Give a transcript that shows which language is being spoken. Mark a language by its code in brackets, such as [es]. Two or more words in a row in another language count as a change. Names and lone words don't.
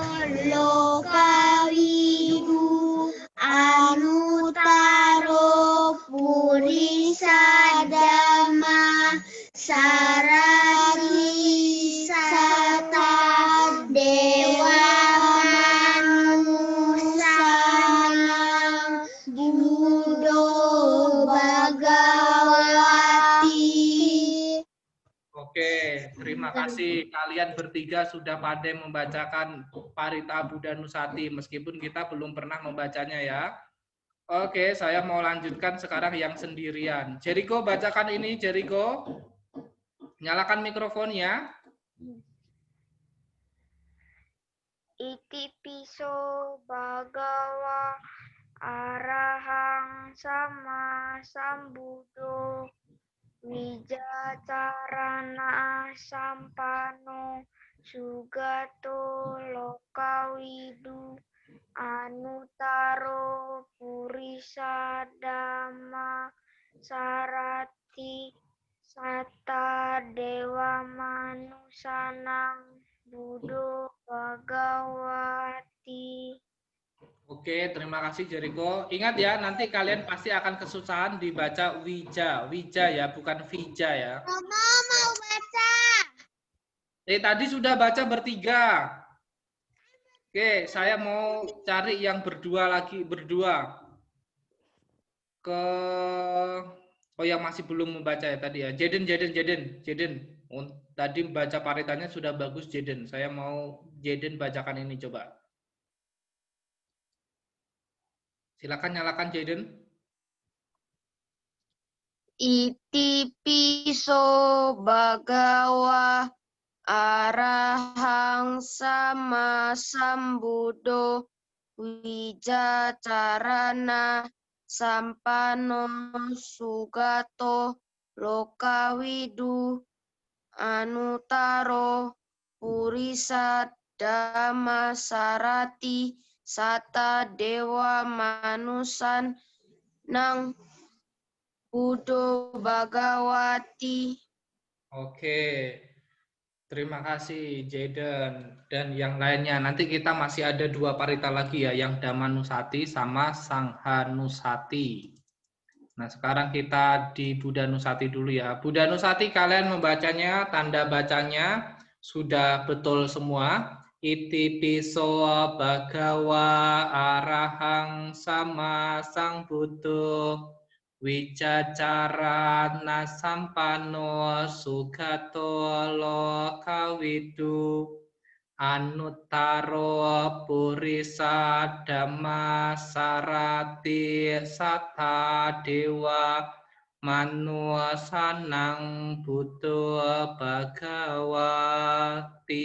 [pi] lokawidu anutaro purisa dhamma sarati sata dewa manusanang budo bhagawati. [id] Oke, terima kasih kalian bertiga sudah pandai membacakan Parita Buddha Nusati meskipun kita belum pernah membacanya ya. Oke, saya mau lanjutkan sekarang yang sendirian. Jericho, bacakan ini Jericho. Nyalakan mikrofonnya. [pi] Iti piso bagawa arahang sama sambudo wijacarana sampano sugato lokawidu anutaro purisa dhamma sarati sata dewa manusanang budo bhagawati. [id] Oke, terima kasih Jericho. Ingat ya, nanti kalian pasti akan kesusahan dibaca wija. Wija ya, bukan vija ya. Romo mau baca. Tadi sudah baca bertiga. Oke, saya mau cari yang berdua lagi, berdua. Oh yang masih belum membaca ya tadi ya. Jaden. Oh, tadi baca paritanya sudah bagus Jaden. Saya mau Jaden bacakan ini coba. Silakan nyalakan Jaden. [pi] Iti piso bagawa arahang sama sambudo wijacarana sampano sugato lokawidu anutaro purisa dhamma sarati sata dewa manusan nang budo bhagawati. [id] Oke, terima kasih Jaden dan yang lainnya. Nanti kita masih ada 2 parita lagi ya, yang Damanusati sama Sanghanusati. Nah sekarang kita di Buddha Nusati dulu ya. Buddha Nusati kalian membacanya, tanda bacanya sudah betul semua. [pi] Iti piso bagawa arahang sama sang buddho wijacarana sampano sugato lokawidu anuttaro purisa dhamma sarati sata dewa manusanang buddha bhagawati.